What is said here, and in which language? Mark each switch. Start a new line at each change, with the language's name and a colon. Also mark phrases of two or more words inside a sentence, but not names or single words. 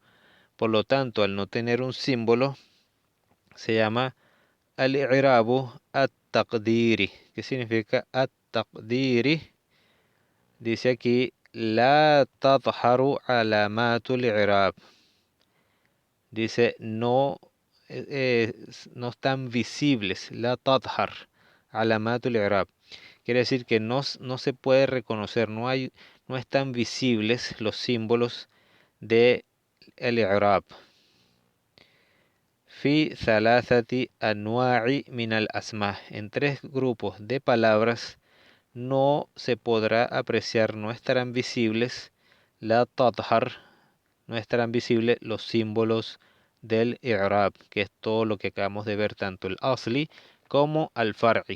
Spanish: Por lo tanto, al no tener un símbolo, se llama
Arabic: الإعراب التقديري.
Spanish: ¿Qué significa at-taqdiri? Dice aquí,
Arabic: لا تظهر علامة الإعراب.
Spanish: Dice, no están visibles,
Arabic: لا تظهر علامة الإعراب.
Spanish: Quiere decir que no se puede reconocer, no están visibles los símbolos de el i'rab.
Arabic: في ثلاثة أنواع من الأسماء.
Spanish: En 3 grupos de palabras no se podrá apreciar, no estarán visibles
Arabic: لا تظهر,
Spanish: no estarán visibles los símbolos del i'rab, que es todo lo que acabamos de ver, tanto el asli como al far'i.